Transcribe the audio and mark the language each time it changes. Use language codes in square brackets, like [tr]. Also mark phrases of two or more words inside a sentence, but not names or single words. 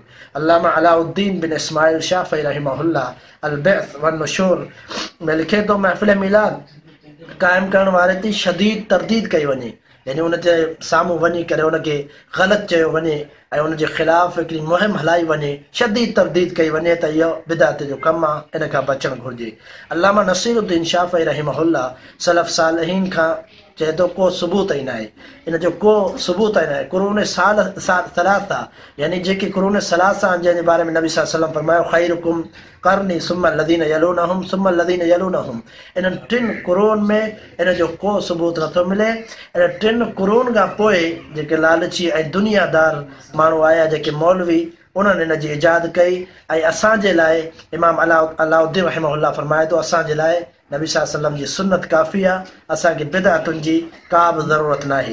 [sd] अल्लामा अलाउद्दीन बिन इस्माइल शाफ़ी रहमहुल्लाह अल बअ्स वन नुशूर में लिखे थो महफ़िल मीलाद क़ाइमु करण वारे ते शदीद तरदीद कई वञे, यानी उन जे साम्हूं वञी करे उनखे ग़लति चयो वञे ऐं उनजे ख़िलाफ़ हिकिड़ी मुहिम हलाई वञे, शदीद तरदीद कई वञे त इहो बिदअत जो कमु आहे, इन खां बचणु घुरिजे। अल्लामा नसीरुद्दीन शाफ़ी रहमहुल्लाह सलफ़ सालिहीन खां चए थो को सबूत ई न आहे, इन जो को सबूत ई न आहे। [ar] قرون ثلاثة [sd] यानी जेके [ar] قرون ثلاثة [sd] जंहिंजे बारे में नबी [ar] صلى الله عليه وسلم [sd] फरमायो [ar] خيركم قرني ثم الذين يلونهم ثم الذين يلونهم, [sd] इन्हनि 3 कुरून में इन जो को सबूत नथो मिले। इन 3 कुरून खां पोइ जेके लालची ऐं दुनियादार माण्हू आया, जेके मौलवी, उन्हनि इन जी इजाद कई ऐं असांजे लाइ इमाम अलाउद्दीन रहमहुल्लाह फरमाए थो असांजे लाइ नबी [ar] صلى الله عليه وسلم [sd] जी सुन्नत काफ़ी आहे, असांखे बिदअतुनि जी का बि ज़रूरत नाहे।